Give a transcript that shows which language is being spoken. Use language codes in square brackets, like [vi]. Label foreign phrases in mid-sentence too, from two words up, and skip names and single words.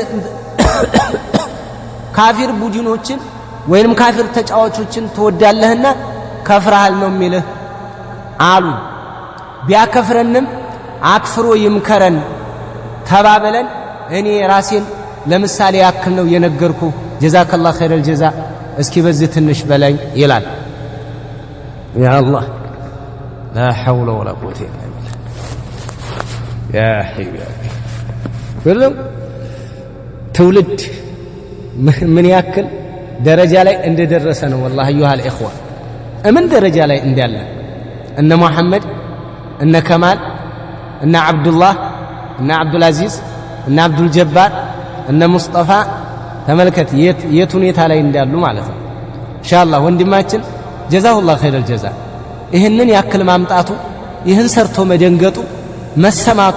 [am] ካፊር ቡድኖችን ወይንም ካፊር ተጫዋቾችን ተወዳለህና ካፍርሃል ነው የሚልህ አሉ ቢያከፍረንም አክፍሮ ይምከረን ተባበለን እኔ ራሴን ለምሳሌ ያክል ነው የነገርኩ [ar] جزاك الله خير الجزاء [am] እስኪ በዚህ ትንሽ በላይ ይላል [ar] يا الله لا حول ولا قوة إلا بالله يا حبيبي كلهم تولد من ياكل درجة [am] ላይ እንደደረሰ ነው [ar] والله ايها الاخوه من درجة [am] ላይ እንዳለ እነ መሐመድ እነ ከማል እነ አብዱላህ እነ አብዱል አዚዝ እነ አብዱል ጀባር እነ ሙስጠፋ ተመልከት የት ሁኔታ ላይ እንዳሉ ማለት ነው ኢንሻአላህ ወንድማችን [ar] جزاه الله خير الجزاء [am] ይህንን ያክል ማምጣቱ ይህን ሰርቶ መደንገጡ መሰማቱ